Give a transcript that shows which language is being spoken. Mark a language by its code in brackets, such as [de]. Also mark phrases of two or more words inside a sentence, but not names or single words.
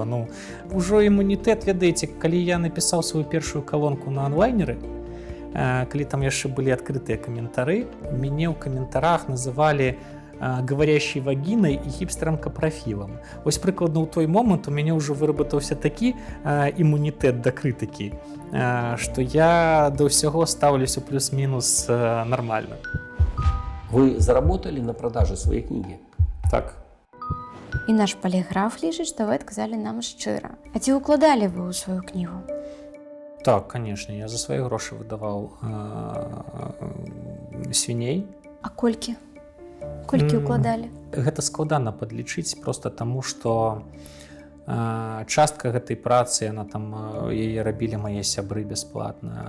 [be] Ужо імунітэт, ведаеце, калі я напісаў сваю першую калонку на онлайнеры, калі там яшчэ былі адкрытыя каментары, мяне ў каментарах называлі говорящей вагінай і хіпстерам-каправілам. Вось прыкладна ў той момант у мяне ўжо выработаўся такі імунітэт да крытыкі, што я да ўсяго стаўлюся плюс-мінус нармальна. [ru] Вы заработали на продаже своей книги? [be] Так. І наш паліграф лічыць, што вы адказалі нам шчыра. А ці укладалі вы ў сваю кнігу? Так, конечно, я за свае грошы выдаваў свіней. А колькі? Колькі укладалі? Гэта складана падлічыць проста таму, што частка гэтай працы, яе рабілі мае сябры бясплатна.